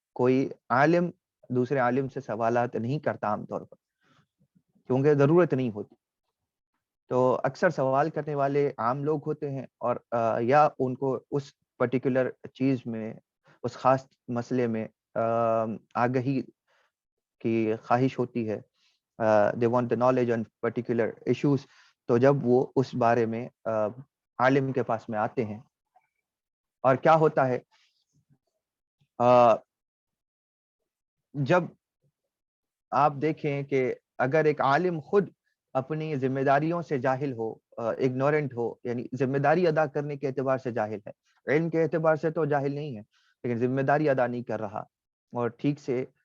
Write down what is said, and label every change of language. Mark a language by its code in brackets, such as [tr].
[ur] کوئی عالم دوسرے عالم سے سوالات نہیں کرتا عام طور پر، کیونکہ ضرورت نہیں ہوتی. تو اکثر سوال کرنے والے عام لوگ ہوتے ہیں، اور یا ان کو اس پرٹیکولر چیز میں، اس خاص مسئلے میں آگہی کی خواہش ہوتی ہے. [en] they want the knowledge on particular issues. [ur] تو جب وہ اس بارے میں عالم کے پاس میں آتے ہیں، اور کیا ہوتا ہے، جب آپ دیکھیں کہ اگر ایک عالم خود اپنی ذمہ داریوں سے جاہل ہو، اگنورنٹ ہو، یعنی ذمہ داری ادا کرنے کے اعتبار سے جاہل ہے، علم کے اعتبار سے تو جاہل نہیں ہے، لیکن ذمہ داری ادا نہیں کر رہا، اور ٹھیک سے